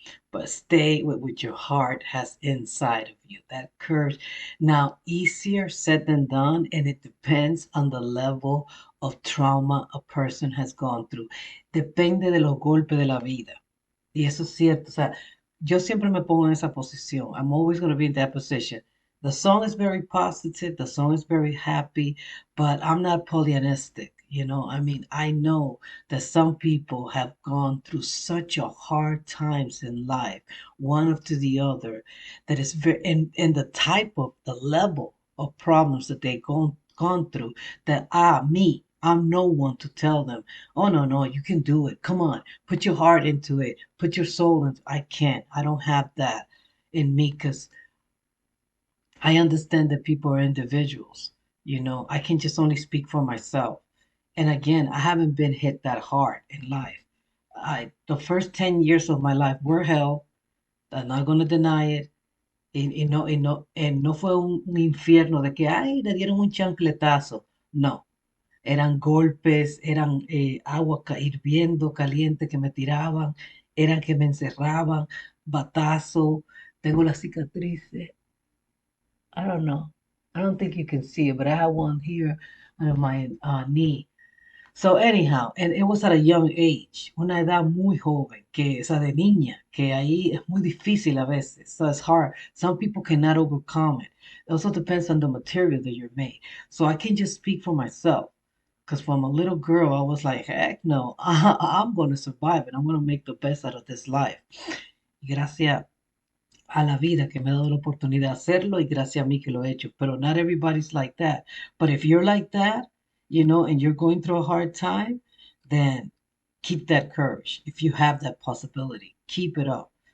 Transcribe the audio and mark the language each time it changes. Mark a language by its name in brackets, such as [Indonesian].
[English] But stay with what your heart has inside of you. That courage. Now, easier said than done, and it depends on the level of trauma a person has gone through. [Spanish] Depende de los golpes de la vida. Y eso es cierto. O sea, yo siempre me pongo en esa posición. [English] I'm always going to be in that position. The song is very positive. The song is very happy, but I'm not Pollyannistic. I mean, I know that some people have gone through such a hard times in life, one after the other, that it's very, and the type of the level of problems that they've gone through, that me, I'm no one to tell them, oh no, no, you can do it. Come on, put your heart into it, put your soul into. I can't. I don't have that in me because I understand that people are individuals. I can just only speak for myself. And again, I haven't been hit that hard in life. The first 10 years of my life were hell. I'm not going to deny it. [Spanish] Y no fue un infierno de que, ay, le dieron un chancletazo. No, eran golpes, eran agua hirviendo, caliente que me tiraban, eran que me encerraban, batazo. Tengo las cicatrices. [English] I don't know. I don't think you can see it, but I have one here on my knee. So anyhow, and it was at a young age, [Spanish] una edad muy joven, que esa de niña, que ahí es muy difícil a veces. [English] So it's hard. Some people cannot overcome it. It also depends on the material that you're made. So I can just speak for myself. Because from a little girl, I was like, heck no, I'm going to survive it. I'm going to make the best out of this life. [Spanish] Y gracias a la vida que me ha dado la oportunidad de hacerlo y gracias a mí que lo he hecho. Pero [English] not everybody's like that. But if you're like that, and you're going through a hard time, then keep that courage. If you have that possibility, keep it up.